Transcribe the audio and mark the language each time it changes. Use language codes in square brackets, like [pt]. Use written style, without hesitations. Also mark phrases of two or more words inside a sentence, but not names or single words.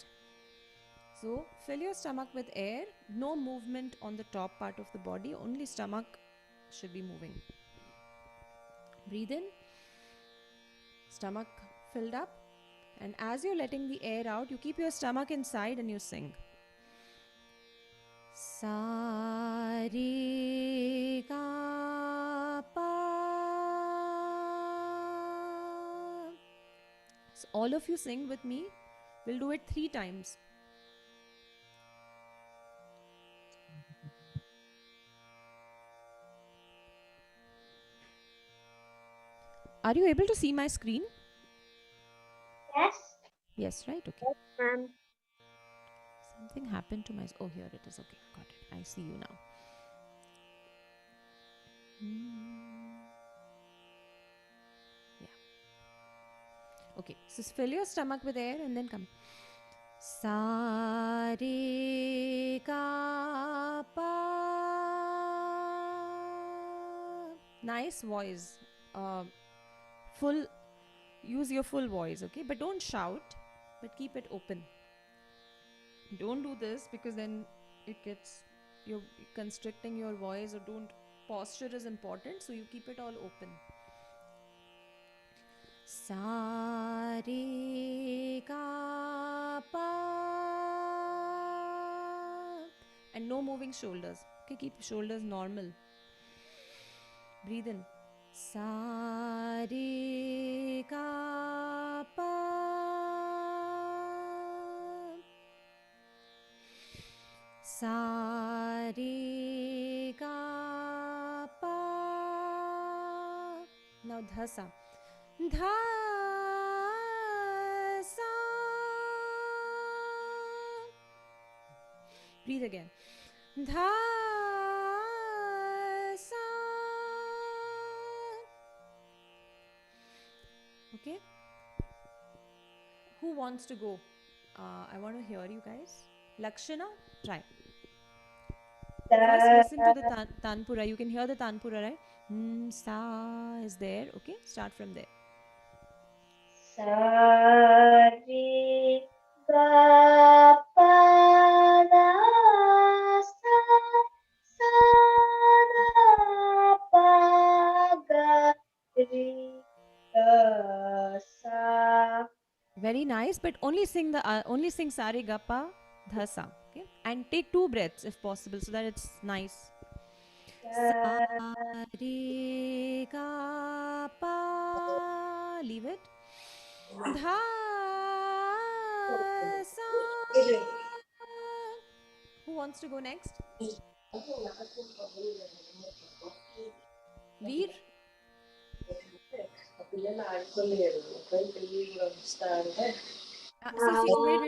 [en] So fill your stomach with air, no movement on the top part of the body, only stomach should be moving. Breathe in, stomach filled up. And as you're letting the air out, you keep your stomach inside and you sing. [hi] Sa, re, ga, pa. [en] So all of you sing with me. We'll do it 3 times. Are you able to see my screen? Yes. Yes, right? Okay. Yes, ma'am. Something happened to my... Oh, here it is. Okay, got it. I see you now. Yeah. Okay, so fill your stomach with air and then come. [hi] Sa re ga pa. [en] Nice voice. Full. Use your full voice, okay? But don't shout. But keep it open. Don't do this because then it gets you're constricting your voice, or don't. Posture is important, so you keep it all open. [hi] Sa re ga pa. [en] And no moving shoulders. Okay, keep shoulders normal. Breathe in. [hi] Sa re ga pa. Sa re ga pa. Now dhasa. Dha sa. [en] Breathe again. [hi] Dha sa. [en] Okay. Who wants to go? I want to hear you guys. Lakshana, try. First, listen to the Tanpura. You can hear the Tanpura, right? Sa is there. Okay, start from there. [hi] Sa re ga pa da sa sa da pa ga re ga sa. [en] Very nice, but only sing [hi] sa re ga pa dha sa. [en] Okay, and take 2 breaths if possible, so that it's nice. [hi] Sa re ga pa. [en] Leave it. [hi] Dha sa. [en] Who wants to go next? Veer? See, wait.